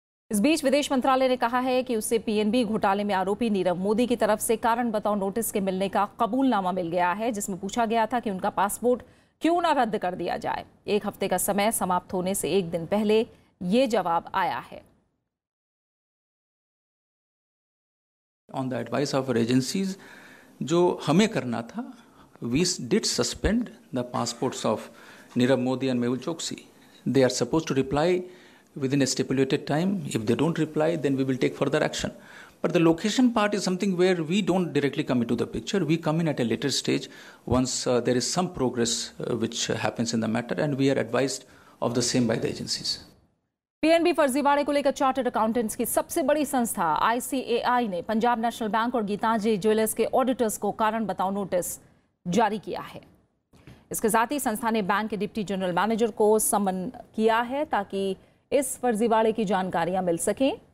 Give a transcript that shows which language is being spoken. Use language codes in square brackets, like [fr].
[hi] इस बीच विदेश मंत्रालय ने कहा है कि उसे PNB घोटाले में आरोपी नीरव मोदी की तरफ से कारण बताओ नोटिस के मिलने का कबूलनामा मिल गया है, जिसमें पूछा गया था कि उनका पासपोर्ट क्यों ना रद्द कर दिया जाए। 1 हफ्ते का समय समाप्त होने से 1 दिन पहले ये जवाब आया है। [en] On the advice of our agencies, [hi] जो हमें करना था, [en] we did suspend the passports of Nirav Modi and Mehul Choksi. They are supposed to reply within a stipulated time. If they don't reply, then we will take further action. But the location part is something where we don't directly come into the picture. We come in at a later stage once there is some progress which happens in the matter, and we are advised of the same by the agencies. [hi] PNB फर्जीवाड़े को लेकर chartered accountants की सबसे बड़ी संस्था ICAI ने Punjab national bank और Geetanjali jewellers के ऑडिटर्स को कारण बताओ नोटिस जारी किया है। इसके साथ ही संस्था ने बैंक के डिप्टी जनरल मैनेजर को समन किया है ताकि इस फर्जीवाड़े की जानकारियां मिल सकें।